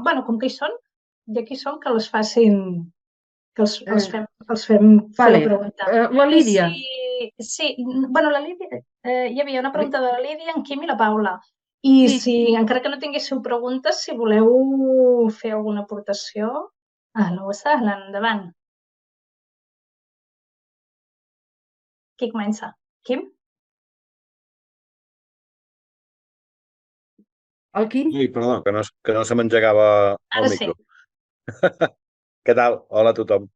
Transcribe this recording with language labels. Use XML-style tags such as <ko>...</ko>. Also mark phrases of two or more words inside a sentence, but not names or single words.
<ca>Bueno, com que hi són, ja que hi són, que les facin... que els fem fer la pregunta. La Lídia. Sí, bueno, la Lídia... Hi havia una pregunta de la Lídia, en Quim i la Paula. I si, encara que no tinguéssiu preguntes, si voleu fer alguna aportació,</ca> <ar>أهلا وسهلا,</ar> <ca>endavant. Qui comença? Quim? El Quim? Sí, perdó, que no se m'engegava el micro. Sí. Què tal? Hola a tothom.</ca>